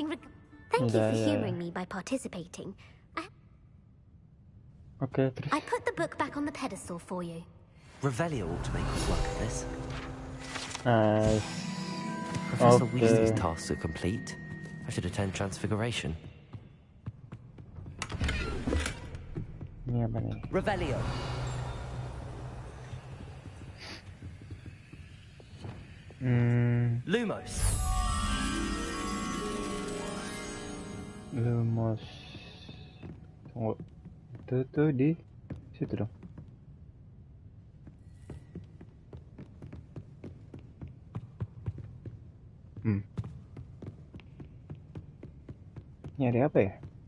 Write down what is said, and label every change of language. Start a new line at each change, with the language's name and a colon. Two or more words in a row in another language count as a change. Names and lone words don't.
English: Thank you for humoring me by participating.
Indonesian: Okay, terus.
English: I put the book back on the pedestal for you. Revelio ought to make us work at this. Nice. Professor Okay. Weasley's tasks are complete. I should attend Transfiguration.
Indonesian: Ini apa nih?
English: Revelio. Lumos. Lumos.
Indonesian: Tunggu. Itu di situ dong. Nyari apa ya?